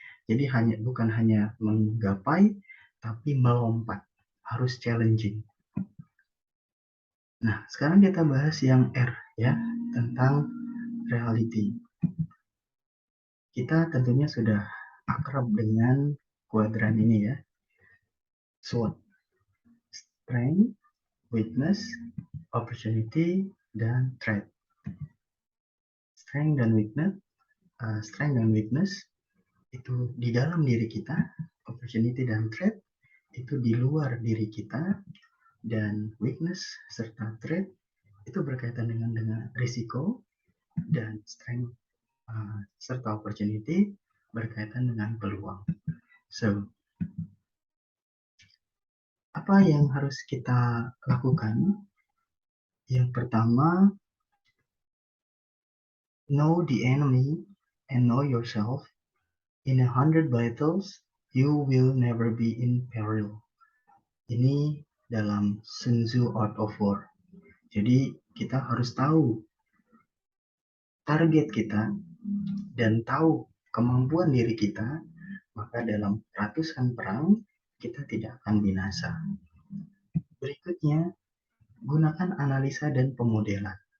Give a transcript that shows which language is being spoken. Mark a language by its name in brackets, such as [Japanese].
[Indonesian] Jadi bukan hanya menggapai, tapi melompat. Harus challenging. Nah, sekarang kita bahas yang R ya, tentang reality. Kita tentunya sudah akrab dengan kuadran ini ya. SWOT, strength, weakness, opportunity, dan threat. Strength dan weakness itu di dalam diri kita, opportunity dan threat itu di luar diri kita, dan weakness serta threat itu berkaitan dengan risiko, dan strength serta opportunity berkaitan dengan peluang. So, apa yang harus kita lakukan? Yang pertama, [English] know the enemy and know yourself. In 100 battles, you will never be in peril. [Indonesian] Ini dalam Sun Tzu Art of War. Jadi kita harus tahu target kita dan tahu kemampuan diri kita, maka dalam ratusan perang kita tidak akan binasa. Berikutnya, gunakan analisa dan pemodelan.